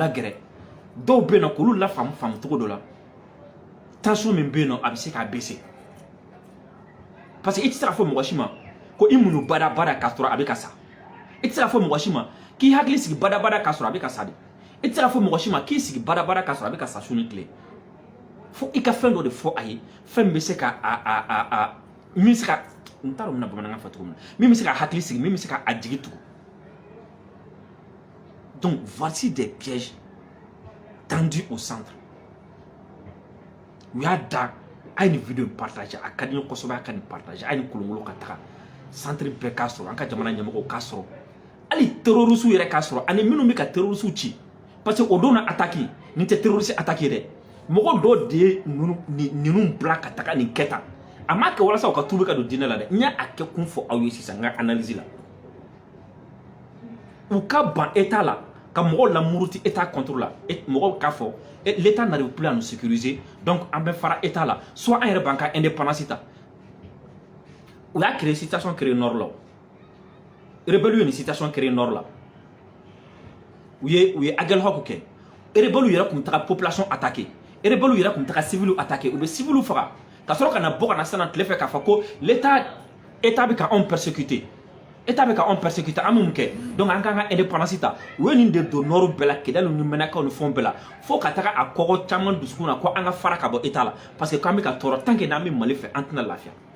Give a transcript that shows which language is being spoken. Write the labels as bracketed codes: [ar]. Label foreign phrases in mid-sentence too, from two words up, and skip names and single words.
[bm] lagɛrɛ dɔw bɛ yen nɔ k'olu lafaamu cogo dɔ la tension min bɛ yen nɔ a bɛ se k'a [fr] baisser parce que [bm] i tɛ se k'a fɔ mɔgɔ si ma ko i muɲu bada k'a sɔrɔ a bɛ ka sa i tɛ se k'a fɔ mɔgɔ si ma k'i hakili sigi bada k'a sɔrɔ a bɛ ka sa de i tɛ se k'a fɔ mɔgɔ si ma k'i sigi bada k'a sɔrɔ a bɛ ka sa su ni tile fo i ka fɛn dɔ de fɔ a ye fɛn min bɛ se ka min bɛ se ka n t'a dɔn n bɛna bamanankan fɔ cogo min na min bɛ se ka hakili sigi min bɛ se ka a jigi tugu [fr] donc voici des pièges tendus au centre [bm] u y'a da a ye nin vidéo in partager a ka di n ye kosɛbɛ a ka nin partager a ye nin kolonkolon ka taga centre bɛɛ k'a sɔrɔ an ka jamana ɲɛmɔgɔw k'a sɔrɔ hali terroriste yɛrɛ k'a sɔrɔ ani minnu bɛ ka terroriste ci [fr] parce que [bm] o don na attaque nin tɛ [fr] terroriste attaque [bm] dɛ mɔgɔ dɔ de ye ninnu bila ka taga nin kɛ tan a m'a kɛ walasa u ka tuube ka don diinɛ la dɛ n y'a kɛ kun fɔ aw ye sisan n ka analyse la u ka ban état la ka mɔgɔw lamuruti [fr] état contre la [bm] mɔgɔw k'a fɔ [fr] l'état n'arrive plus à nous sécuriser donc [bm] an bɛ fara état la soit an yɛrɛ b'an ka indépendance ta u y'a créé [fr] situation créé [bm] nord la rebelle ye nin [fr] situation créé [bm] nord la u ye Aguelhok kɛ rebelle yɛrɛ kun taga [fr] population attaquer [bm] rebelle yɛrɛ kun taga [fr] civil attaquer [bm] u bɛ civil faga ka sɔrɔ ka na bɔ ka na sisan tile fɛ k'a fɔ ko l'état bɛ ka anw persécuter état bɛ ka anw persécuter an bɛ mun kɛ donc an k'an ka indépendance ta u ye nin de don nord bɛɛ la Kidali ni Menakaw ni fɛnw bɛɛ la fo ka taga a kɔgɔ caman dusukun na ko an ka fara ka bɔ état la [fr] parce que [bm] k'an bɛ ka tɔɔrɔ [fr] tant que [bm] n'an bɛ Mali fɛ an tɛna lafiya